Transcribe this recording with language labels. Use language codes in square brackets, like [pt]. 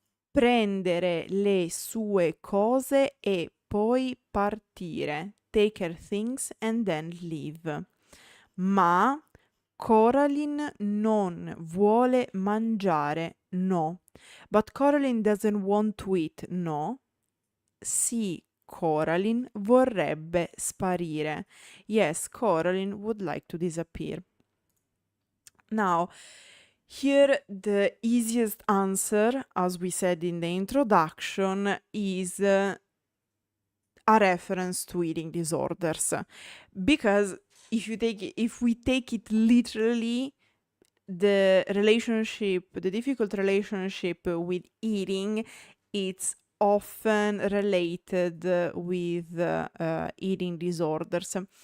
[it] Prendere le sue cose e poi partire. [en] Take her things and then leave. [it] Ma Coraline non vuole mangiare, no. [en] But Coraline doesn't want to eat, no. [it] Sì, Coraline vorrebbe sparire. [en] Yes, Coraline would like to disappear. Now, here the easiest answer, as we said in the introduction, is a reference to eating disorders. Because if we take it literally, the difficult relationship with eating, it's often related with eating disorders.